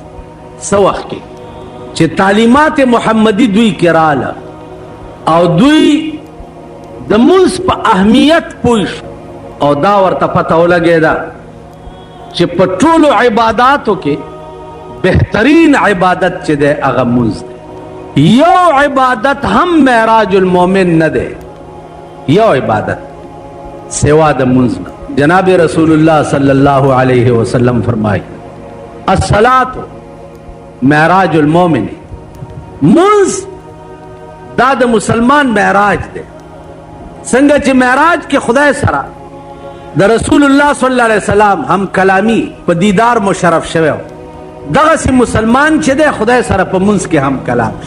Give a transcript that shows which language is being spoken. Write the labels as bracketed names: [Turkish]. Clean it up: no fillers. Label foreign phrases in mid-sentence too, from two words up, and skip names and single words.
[Pashto] څه وخت کې چې تعلیمات محمدي دوی کې راله او دوی د مونځ په اهمیت پوه شو او دا ورته پته ولګېده چې په ټولو عباداتو کې بهترین عبادت چې دی هغه مونځ دی. یو عبادت هم [Arabic] معراج المومن [Pashto] نه دی، یو عبادت سوا د مونځ نه. [Arabic] جناب رسول اللہ صلی اللہ علیہ وسلم فرمائی الصلاۃ معراج المومن. [Pashto] منز دا د مسلمان معراج دے. څنګه چې معراج کې خدای سره د رسول الله [Arabic] صلی الله علیه وسلم [Pashto] هم کلامی په دیدار مشرف شوی، دغه سي مسلمان چې دی خدای سره په منز کې هم کلام شي.